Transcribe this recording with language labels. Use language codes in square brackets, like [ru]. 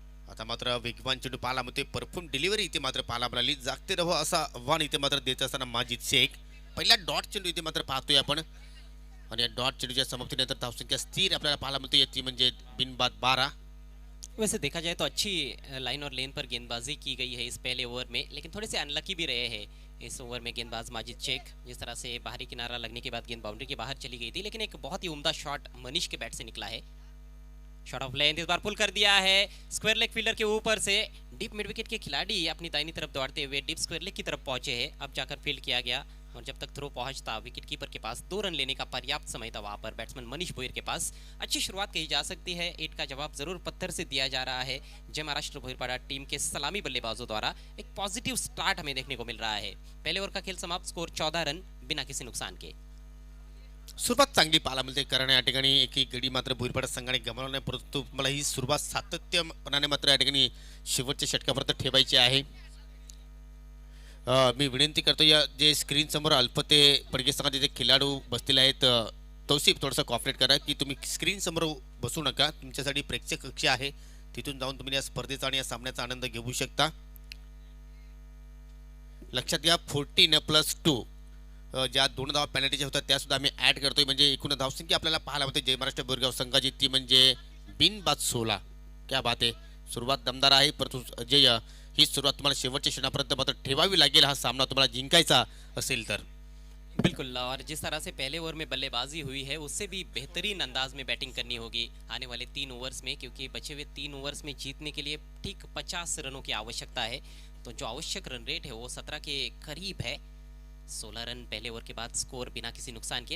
[mr] आता मात्र वेगवान चेंडू पाहायला मिळते, परफॉर्म डिलिव्हरी इथे मात्र पाहायला मिळाली. जागते रहो असं आव्हान इथे मात्र देत असताना माजिद शेख. पहिला डॉट चेंडू इथे मात्र पाहतोय आपण आणि या डॉट चेंडूच्या समाप्तीनंतर धावसंख्या स्थिर आपल्याला पाहायला मिळते, ती म्हणजे बिनबाद 12. [hi] वैसे देखा जाए तो अच्छी लाइन और लेन पर गेंदबाजी की गई है इस पहले ओवर में, लेकिन थोड़े से अनलकी भी रहे हैं इस ओवर में गेंदबाज माजिद शेख. जिस तरह से बाहरी किनारा लगने के बाद गेंद बाउंड्री के बाहर चली गई थी, लेकिन एक बहुत ही उम्दा शॉट मनीष के बैट से निकला है. शॉट ऑफ लेंथ इस बार पुल कर दिया है स्क्वायर लेग फील्डर के ऊपर से. डीप मिड विकेट के खिलाड़ी अपनी दाहिनी तरफ दौड़ते हुए डीप स्क्वायर लेग की तरफ पहुंचे हैं. अब जाकर फील्ड किया गया और जब तक थ्रो पहुंचता विकेट कीपर के पास 2 रन लेने का पर्याप्त समय था वहां पर बैट्समैन मनीष भोईर के पास. अच्छी शुरुआत कही जा सकती है. 8 का जवाब जरूर पत्थर से दिया जा रहा है. जय महाराष्ट्र भोईरपाड़ा टीम के सलामी बल्लेबाजों द्वारा एक पॉजिटिव स्टार्ट हमें देखने को मिल रहा है. पहले ओवर का खेल समाप्त, स्कोर 14 रन बिना किसी नुकसान के. [mr] सुरुवात चांगली पाहायला मिळते, कारण या ठिकाणी एक गडी मात्र भोईरपाडा संघाने गमावला नाही, परंतु मला ही सुरुवात सातत्यपणाने मात्र या ठिकाणी शेवटच्या षटकापर्यंत ठेवायची आहे. मी विनंती करतो, या जे स्क्रीन समोर अल्पते पडगे संघाचे जे खेळाडू बसलेले आहेत, तौसिफ थोडंसं कॉपरेट करा की तुम्ही स्क्रीन समोर बसू नका. तुमच्यासाठी प्रेक्षक कक्ष आहे, तिथून जाऊन तुम्ही या स्पर्धेचा आणि या सामन्याचा आनंद घेऊ शकता. लक्षात घ्या 14+2 ज्या 2 धावा पेनल्टीच्या होतात त्या सुद्धा आम्ही ऍड करतोय, म्हणजे एकूण धावसंख्या आपल्याला पाहायला होते जय महाराष्ट्र बोरगाव संघाची, ती म्हणजे बिनबाद 16. क्या बात आहे, सुरुवात दमदार आहे, परंतु अजय ही सुरुवात तुम्हाला शेवटच्या क्षणापर्यंत मात्र ठेवावी लागेल हा सामना तुम्हाला जिंकायचा असेल तर. [hi] बिल्कुल, और जिस तरह से पहले ओवर में बल्लेबाजी हुई है उससे भी बेहतरीन अंदाज में बैटिंग करनी होगी आने वाले 3 ओवर्स में, क्योंकि बचे हुए 3 ओवर्स में जीतने के लिए ठीक 50 रनों की आवश्यकता है. तो जो आवश्यक रन रेट है वो 17 के करीब है. 16 रन पहले ओवर के बाद स्कोर बिना किसी नुकसान के.